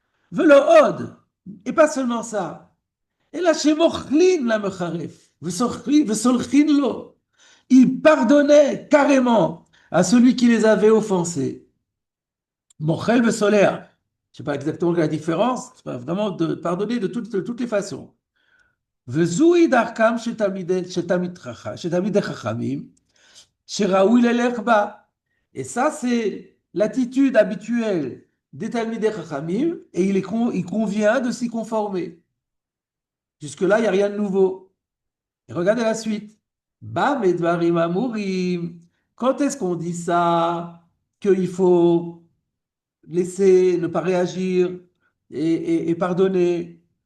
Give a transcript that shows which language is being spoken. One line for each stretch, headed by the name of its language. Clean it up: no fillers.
Hebrew: Velo od,
French: et pas seulement ça. Et là, chez
Hebrew: Mochlin la mecharef, vesolchin lo.
French: Ils pardonnaient carrément à celui qui les avait offensés.
Hebrew: Mochel vesoler.
French: Je sais pas exactement la différence, c'est pas vraiment de pardonner de toutes les façons.
Hebrew: וזוהי דרכם של תלמידי חכמים, שראוי ללך בה.
French: Et ça, c'est l'attitude habituelle des Talmidei Chachamim, et il convient de s'y conformer. Jusque-là, il n'y a rien de nouveau. Et regardez la suite.
Hebrew: Ba medvarim amurim,
French: Quand est-ce qu'on dit ça? Qu'il faut laisser, ne pas réagir et pardonner.